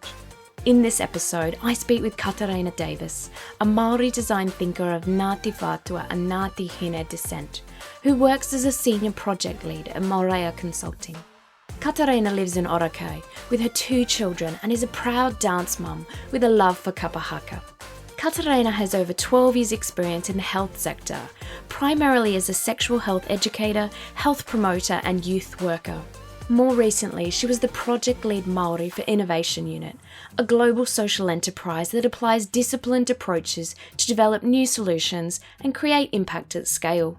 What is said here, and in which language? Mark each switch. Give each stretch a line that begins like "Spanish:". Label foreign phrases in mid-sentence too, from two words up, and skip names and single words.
English: In this episode, I speak with Kataraina Davis, a Māori design thinker of Ngāti Whātua and Ngāti Hine descent, who works as a senior project lead at Māorea Consulting. Kataraina lives in Orokai with her 2 children and is a proud dance mum with a love for kapahaka. Kataraina has over 12 years' experience in the health sector, primarily as a sexual health educator, health promoter and youth worker. More recently, she was the project lead Māori for Innovation Unit, a global social enterprise that applies disciplined approaches to develop new solutions and create impact at scale.